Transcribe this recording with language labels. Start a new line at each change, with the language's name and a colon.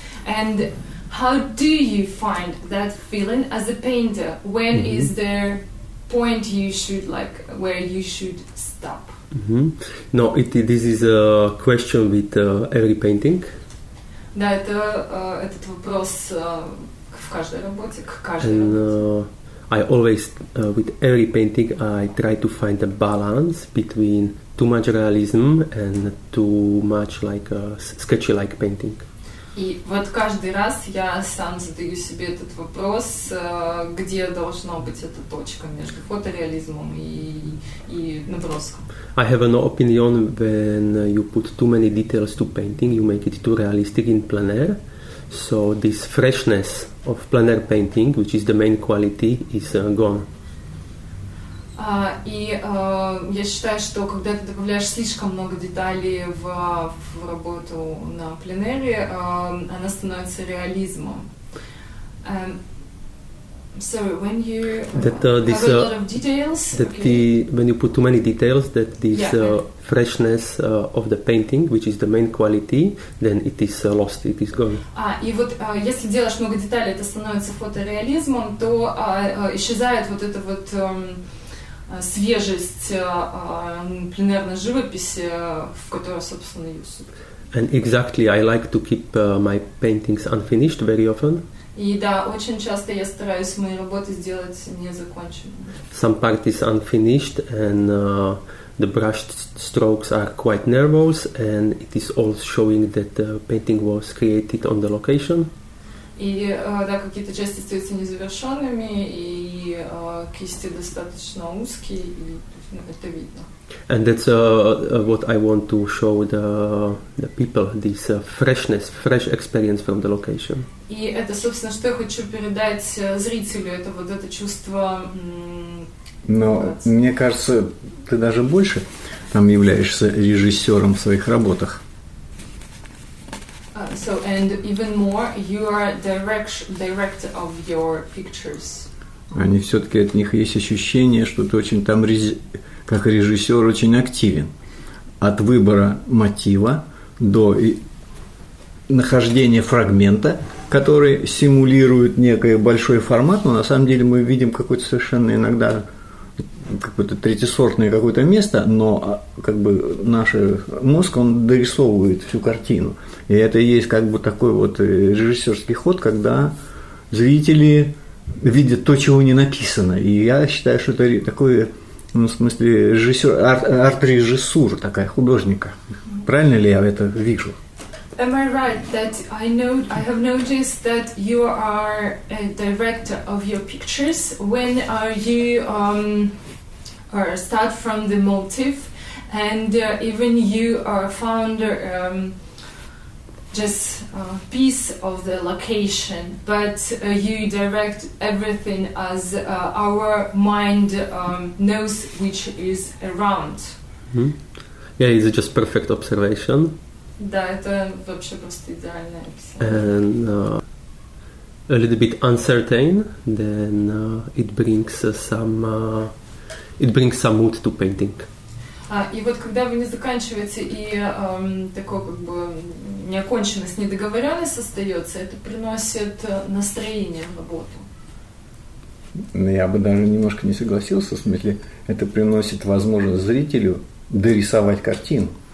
English: And how do you find that feeling as a painter? When is there point you should where you should stop? No, this is a question with every painting.
Russian: Да, этот вопрос в каждой работе, к каждой работе.
English: I always, with every painting, I try to find a balance between too much realism and too much like a sketchy-like painting.
Russian: И вот каждый раз я сам задаю себе этот вопрос, где должна быть эта точка между фотореализмом и наброском.
English: I have an opinion when you put too many details to painting, you make it too realistic in plein air. So this freshness of plein air painting, which is the main quality, is gone.
Russian: Я считаю, что когда ты добавляешь слишком много деталей в работу на пленэре, она становится реализмом.
English: So when you have a lot of details, when you put too many details, that this freshness of the painting, which is the main quality, then it is lost, it is gone.
Russian: И вот если делаешь много деталей, это становится фотореализмом, то исчезает вот эта вот свежесть пленэрной живописи, в которой, собственно, ее суть.
English: And exactly, I like to keep my paintings unfinished very often.
Russian: И да, очень часто я стараюсь мои работы сделать незаконченными.
English: Some part is unfinished, and the brush strokes are quite nervous, and it is all showing that the painting was created on the location.
Russian: И да, какие-то части остаются незавершенными, и кисти достаточно узкие, и это видно.
English: And that's what I want to show the people, this freshness, fresh experience from the location.
Russian: И это, собственно, что я хочу передать зрителю, это вот это чувство. Но мне кажется, ты даже больше там являешься режиссером в своих работах.
English: So and even more, you are director of your pictures.
Russian: Они все-таки от них есть ощущение, что ты очень там как режиссер очень активен. От выбора мотива до нахождения фрагмента, который симулирует некий большой формат, но на самом деле мы видим какое-то совершенно иногда какое-то третьесортное какое-то место, но как бы наш мозг, он дорисовывает всю картину. И это и есть как бы такой вот режиссерский ход, когда зрители видят то, чего не написано. И я считаю, что это такой, ну, в смысле, режиссер, арт-режиссура такая, художника. Правильно ли я это вижу?
English: Am I right that I have noticed that you are a director of your pictures when you start from the motive, and even you found just a piece of the location, but you direct everything as our mind knows which is around. Mm-hmm. Yeah, it's just perfect observation.
Russian: Да, это вообще просто идеальное описание.
English: And a little bit uncertain, then it brings some mood to painting.
Russian: И вот когда вы не заканчиваете и такой как бы неоконченность, недоговоренность остается, это приносит настроение в работу. Я бы даже немножко не согласился, в смысле, это приносит возможность зрителю дорисовать картину.